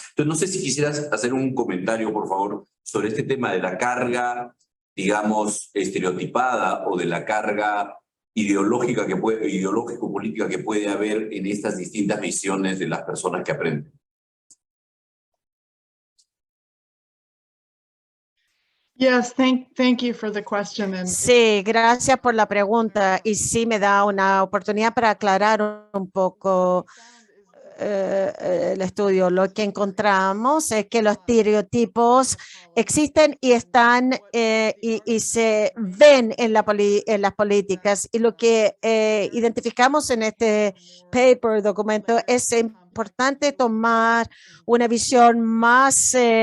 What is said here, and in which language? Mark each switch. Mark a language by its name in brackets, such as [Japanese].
[Spanish] Entonces no sé si quisieras hacer un comentario, por favor, sobre este tema de la carga, digamos, estereotipada o de la carga ideológico-política que puede haber en estas distintas visiones de las personas que aprenden. [English] Yes, thank you for the question. And [Spanish] Sí, gracias por la pregunta y sí me da una oportunidad para aclarar un poco el estudio. Lo que encontramos es que los estereotipos existen y están y se ven en las políticas, y lo que identificamos en este documento es importante tomar una visión más